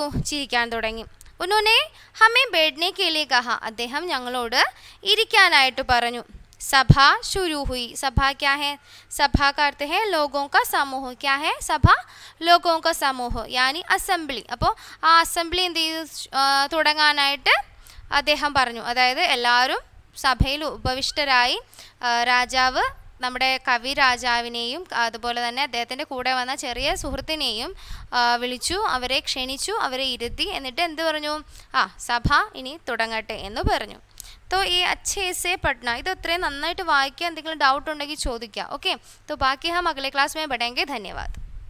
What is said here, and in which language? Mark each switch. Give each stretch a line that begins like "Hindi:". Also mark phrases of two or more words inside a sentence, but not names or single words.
Malayalam: ചിരിക്കാൻ തുടങ്ങി.
Hindi: उन्होंने हमें बैठने के लिए कहा.
Malayalam: അദ്ദേഹം ഞങ്ങളോട് ഇരിക്കാനായിട്ട് പറഞ്ഞു.
Hindi: സഭ शुरू हुई. सभा क्या है? सभा का अर्थ है लोगों का समूह. क्या है? सभा लोगों का समूह यानी അസംബ്ലി.
Malayalam: അപ്പോൾ ആ അസംബ്ലി എന്ത് ചെയ്തു തുടങ്ങാനായിട്ട് അദ്ദേഹം പറഞ്ഞു. അതായത് എല്ലാവരും സഭയിൽ ഉപവിഷ്ടരായി. രാജാവ് നമ്മുടെ കവി രാജാവിനെയും അതുപോലെ തന്നെ അദ്ദേഹത്തിൻ്റെ കൂടെ വന്ന ചെറിയ സുഹൃത്തിനെയും വിളിച്ചു, അവരെ ക്ഷണിച്ചു, അവരെ ഇരുത്തി. എന്നിട്ട് എന്ത് പറഞ്ഞു? സഭ ഇനി തുടങ്ങട്ടെ എന്ന് പറഞ്ഞു.
Hindi: तो ये अच्छे से पढ़ना.
Malayalam: ഇത് അത്രയും നന്നായിട്ട് വായിക്കുക. എന്തെങ്കിലും ഡൗട്ട് ഉണ്ടെങ്കിൽ ചോദിക്കുക.
Hindi: ओके, तो बाकी हम अगले क्लास में बढ़ेंगे. धन्यवाद.